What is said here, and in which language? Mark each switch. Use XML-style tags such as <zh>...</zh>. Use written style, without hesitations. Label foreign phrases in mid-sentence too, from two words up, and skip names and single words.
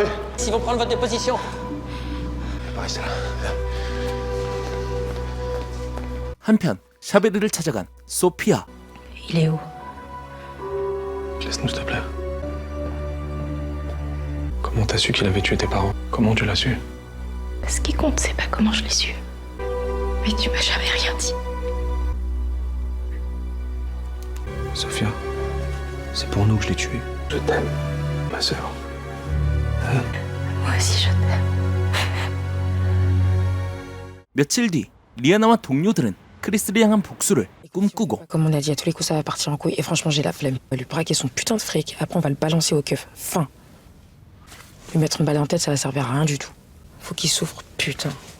<fr>S'ils vont prendre votre déposition. Restez là.</fr> <ko>한편 샤베르를 찾아간 소피아.</ko> <fr>Il est où? Laisse-nous, s'il te plaît. Comment t'as su qu'il avait tué tes parents? Comment tu l'as su? Ce qui compte, c'est pas comment je l'ai su. Mais tu m'as jamais rien dit. Sophia, c'est pour nous que je l'ai tué. Je t'aime, ma sœur. Moi aussi, je t'aime.</fr> <ko>며칠 뒤 리아나와 동료들은 크리스를 향한 복수를 꿈꾸고</ko> <fr>Comme on a dit, à tous les coups, ça va partir en couille. Et franchement, j'ai la flemme. On va lui braquer son putain de fric. Après, on va le balancer au keuf. Fin. Lui mettre une balle en tête, ça va servir à rien du tout. Faut qu'il souffre, putain.</fr>